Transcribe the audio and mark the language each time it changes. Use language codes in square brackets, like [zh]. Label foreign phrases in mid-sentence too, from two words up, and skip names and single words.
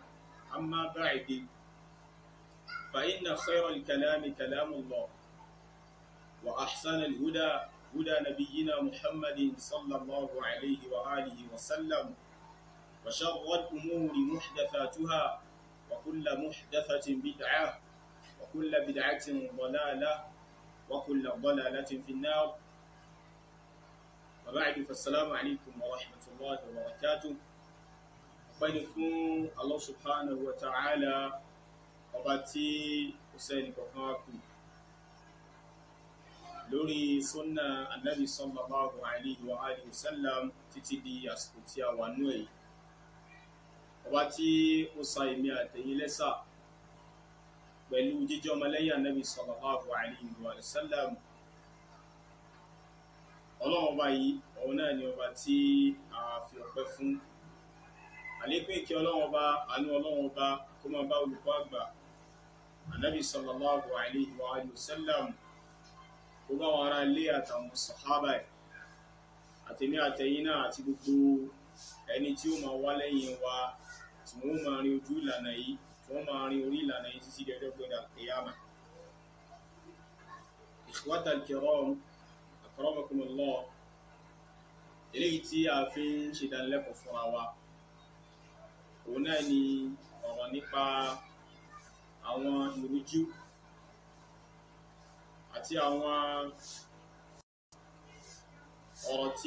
[ar] أما بعد فإن خير الكلام كلام الله وأحسن الهدى هدى نبينا محمد صلى الله عليه وآله وسلم وشر الأمور محدثاتها وكل محدثة بدعة وكل بدعة ضلالة وكل ضلالة في النار وبعد فالسلام عليكم ورحمة الله وبركاته وبين الله سبحانه وتعالى [yo] ọba tí ó sẹ́ni kọ̀kan wá kù lórí súnnà annabi [ar] صلى الله عليه وآله وسلم [yo] títí di àsìkò tí a wà nú èyí ọba tí ó sa èmi àtẹ̀yin lẹ́sà pẹ̀lú jíjẹ́ ọmọlẹ́yìn annabi [ar] صلى الله عليه وسلم [yo] ọlọ́run ọba yìí òun náà ni ọba tí a fi ọpẹ́ fún àlékún ìkẹ́ ọlọ́run ọba àánú ọlọ́run ọba kó máa bá olùkọ́ àgbà Ànábì [ar] صلى الله عليه وآله وسلم [yo] ó bá wọn ará ilé àtàwọn sàhábà àtẹ̀mí àtẹ̀yìn náà àti gbogbo ẹni tí ó máa wá lẹ́yìn wa tí wọ́n máa rin ojú ìlànà yìí tí wọ́n máa rin orí ìlànà yìí títí dẹjọ́ gbẹ̀dẹ̀ al-qiyamah. [ar] إخوة الكرام أكرمكم الله [yo] eléyìí tí a fi ń ṣe ìdánilẹ́kọ̀ọ́ fúnra wa òun náà ni ọ̀rọ̀ nípa àwọn ìrújú àti àwọn ọ̀rọ̀ tí